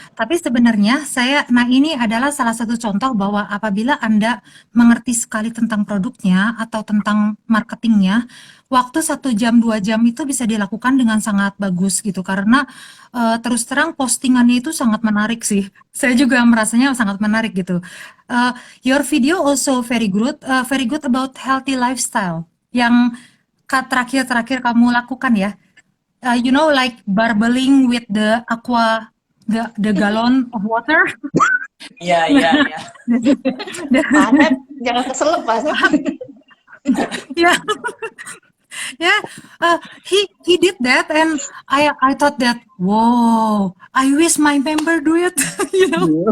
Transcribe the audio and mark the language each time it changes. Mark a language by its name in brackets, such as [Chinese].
[Indonesian] Tapi sebenarnya ini adalah salah satu contoh bahwa apabila Anda mengerti sekali tentang produknya atau tentang marketingnya, waktu 1 jam 2 jam itu bisa dilakukan dengan sangat bagus gitu, karena terus terang postingannya itu sangat menarik sih. Saya juga merasanya sangat menarik gitu. [English] Your video also very good about healthy lifestyle. [Indonesian] Yang terakhir kamu lakukan ya. [English] You know, like barbelling with the the gallon of water. Yeah. [Indonesian] Pak Asep, jangan keselip Pak Asep. [English] Yeah. Yeah, he did that, and I thought that, whoa, I wish my member do it, you know.